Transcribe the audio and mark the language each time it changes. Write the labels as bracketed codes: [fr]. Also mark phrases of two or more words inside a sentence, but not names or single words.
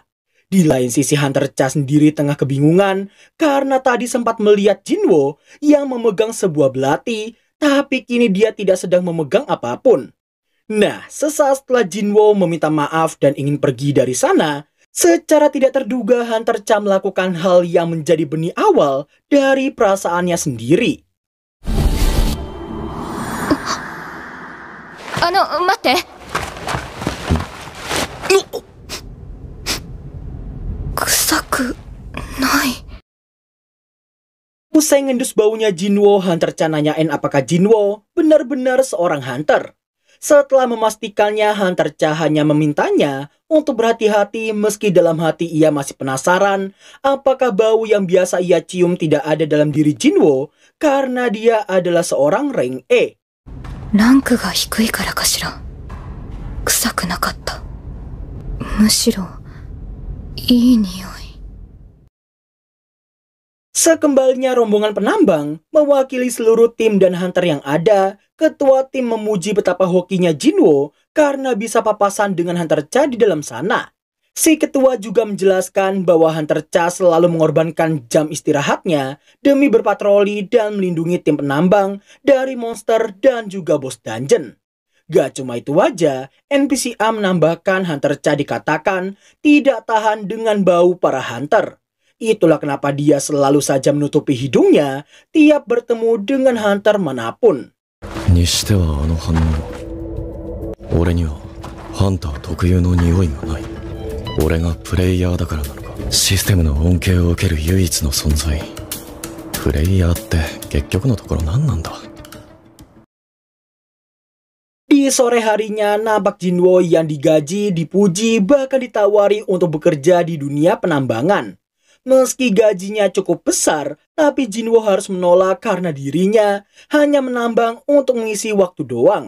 [id] Di lain sisi Hunter Cha sendiri tengah kebingungan karena tadi sempat melihat Jinwo yang memegang sebuah belati, tapi kini dia tidak sedang memegang apapun. Nah, sesaat setelah Jinwo meminta maaf dan ingin pergi dari sana, secara tidak terduga Hunter Cha melakukan hal yang menjadi benih awal dari perasaannya sendiri. [ja] 待って。臭くない。 [id] Usai ngendus baunya Jinwo, Hunter Cha nanyain apakah Jinwo benar-benar seorang hunter. Setelah memastikannya, Hunter Cha hanya memintanya untuk berhati-hati meski dalam hati ia masih penasaran apakah bau yang biasa ia cium tidak ada dalam diri Jinwo karena dia adalah seorang rank E. [ja] ランクが低いからかしら。臭くなかった。むしろいい匂い。 [id] Sekembalinya rombongan penambang mewakili seluruh tim dan hunter yang ada, ketua tim memuji betapa hokinya Jinwo karena bisa papasan dengan Hunter Cha di dalam sana. Si ketua juga menjelaskan bahwa Hunter Cha selalu mengorbankan jam istirahatnya demi berpatroli dan melindungi tim penambang dari monster dan juga bos dungeon. Gak cuma itu aja, NPC A menambahkan Hunter Cha dikatakan tidak tahan dengan bau para hunter. Itulah kenapa dia selalu saja menutupi hidungnya tiap bertemu dengan hunter manapun. [ja] にしてはあの反応。俺にはハンター特有の匂いがない。俺がプレイヤーだからなのか。システムの恩恵を受ける唯一の存在。プレイヤーって結局のところ何なんだ。 [id] Di sore harinya, nampak Jinwo yang digaji, dipuji, bahkan ditawari untuk bekerja di dunia penambangan. Meski gajinya cukup besar, tapi Jinwo harus menolak karena dirinya hanya menambang untuk mengisi waktu doang.